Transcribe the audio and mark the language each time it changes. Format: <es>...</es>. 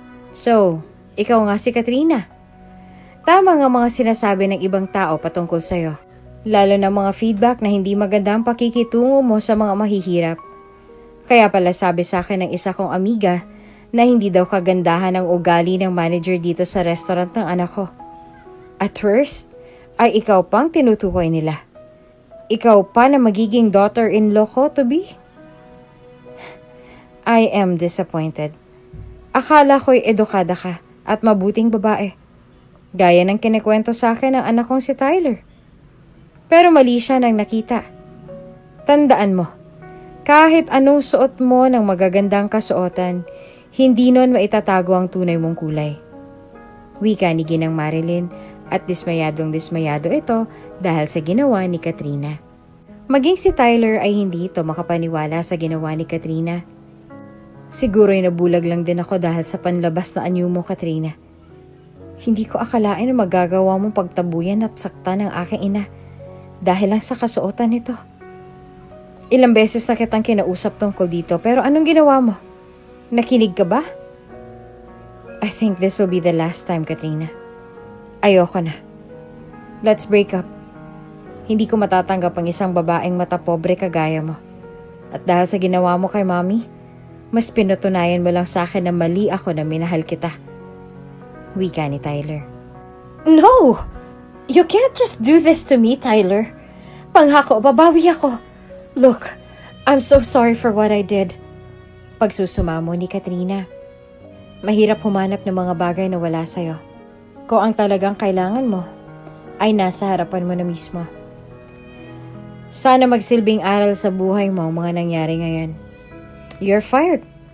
<tl>So, ikaw nga si Katrina. Tama nga mga sinasabi ng ibang tao patungkol sa'yo. Lalo na mga feedback na hindi maganda ang pakikitungo mo sa mga mahihirap. Kaya pala sabi sa akin ng isa kong amiga na hindi daw kagandahan ang ugali ng manager dito sa restaurant ng anak ko. At worst, ay ikaw pang tinutukoy nila. Ikaw pa na magiging daughter-in-law ko to be?</tl> <en>I am disappointed.</en> <tl>Akala ko'y edukada ka at mabuting babae. Gaya ng kinikwento sa akin ng anak kong si Tyler. Pero mali siya nang nakita. Tandaan mo, kahit anong suot mo ng magagandang kasuotan, hindi nun maitatago ang tunay mong kulay. Wika ni Ginang Marilyn at dismayadong dismayado ito dahil sa ginawa ni Katrina. Maging si Tyler ay hindi ito makapaniwala sa ginawa ni Katrina. Siguro'y nabulag lang din ako dahil sa panlabas na anyo mo, Katrina. Hindi ko akalain na magagawa mong pagtabuyan at saktan ng aking ina dahil lang sa kasuotan nito. Ilang beses na kitang kinausap tungkol dito pero anong ginawa mo? Nakinig ka ba?</tl> <en>I think this will be the last time, Katrina.</en> <tl>Ayoko na.</tl> <en>Let's break up.</en> <tl>Hindi ko matatanggap ang isang babaeng matapobre kagaya mo. At dahil sa ginawa mo kay Mommy, mas pinutunayan mo lang sa akin na mali ako na minahal kita. Wika ni Tyler.</tl> <en>No! You can't just do this to me, Tyler.</en> <tl>Panghako, babawi ako.</tl> <en>Look, I'm so sorry for what I did.</en> <tl>Pagsusumamo ni Katrina. Mahirap humanap ng mga bagay na wala sa'yo. Kung ang talagang kailangan mo ay nasa harapan mo na mismo. Sana magsilbing aral sa buhay mo ang mga nangyari ngayon.</tl> <en>You're fired.</en>